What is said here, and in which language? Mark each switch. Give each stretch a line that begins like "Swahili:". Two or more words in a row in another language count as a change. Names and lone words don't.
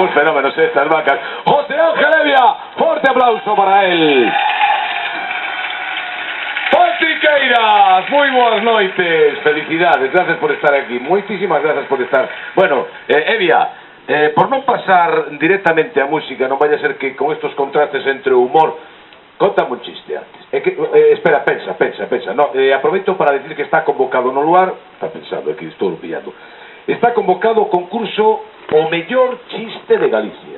Spanish: un fenómeno estas vacas. José Ángel Evia, fuerte aplauso para él. Faltriqueiras, muy buenas noites, felicidades, gracias por estar aquí, muchísimas gracias por estar. Bueno, Evia,
Galician: por non pasar directamente a música, non
Spanish: vaya a ser que con estos contrastes
Galician: entre o humor, contame un chiste antes. Espera, pensa, no, aproveito para decir que está convocado no lugar, está pensando, aquí estou pillando, está convocado o concurso O Mellor Chiste de Galicia.